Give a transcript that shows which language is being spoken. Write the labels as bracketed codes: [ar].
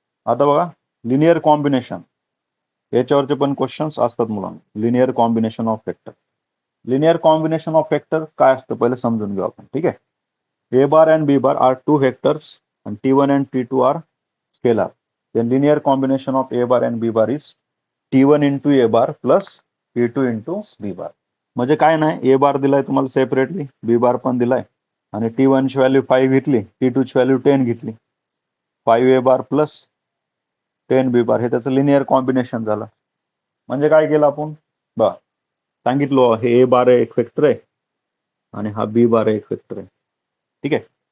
[mr] आता बघा linear combination, याच्यावरचे पण क्वेश्चन्स असतात मुलांना. Linear combination of vector, linear combination of vector काय असतं पहिले समजून घेऊ आपण. ठीक आहे. [en] A bar and B bar are two vectors and T1 and T2 are scalar. Then linear combination of A bar and B bar is T1 into A bar plus T2 into B bar. [mr] म्हणजे काय नाही, ए बार दिलाय तुम्हाला separately, B bar पण दिलाय, आणि T1 ची value 5 घेतली, T2 ची व्हॅल्यू 10 घेतली, 5 A bar plus 10 B bar हे त्याचं लिनियर कॉम्बिनेशन झालं. म्हणजे काय केलं आपण बा सांगितलं, हे ए बार एक वेक्टर आहे आणि हा बी बार एक वेक्टर आहे. ठीक आहे.